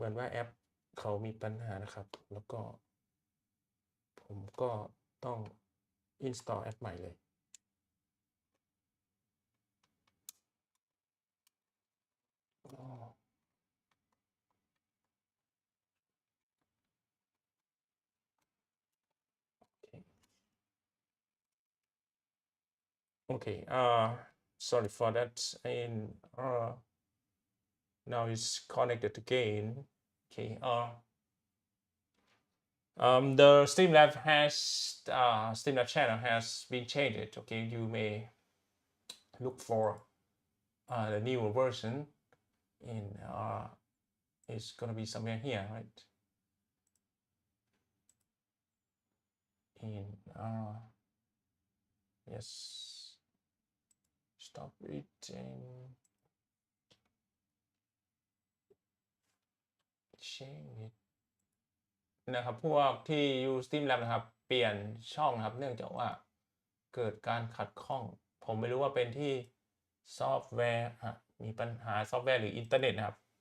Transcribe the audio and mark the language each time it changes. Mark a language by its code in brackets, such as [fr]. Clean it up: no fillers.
[th] แอปเขามีปัญหานะครับแล้วก็ผมก็ต้อง install แอปใหม่เลย [en] Okay, sorry for that. And now it's connected again. Okay, the Streamlab Streamlab channel has been changed. Okay, you may look for the newer version, and it's gonna be somewhere here, right? And yes, stop it and change it [th] นะครับพวกที่อยู่ Streamlab นะครับเปลี่ยนช่องครับเนื่องจากว่าเกิดการขัดข้องผมไม่รู้ว่าเป็นที่ซอฟต์แวร์มีปัญหาซอฟต์แวร์หรืออินเทอร์เน็ตนะครับ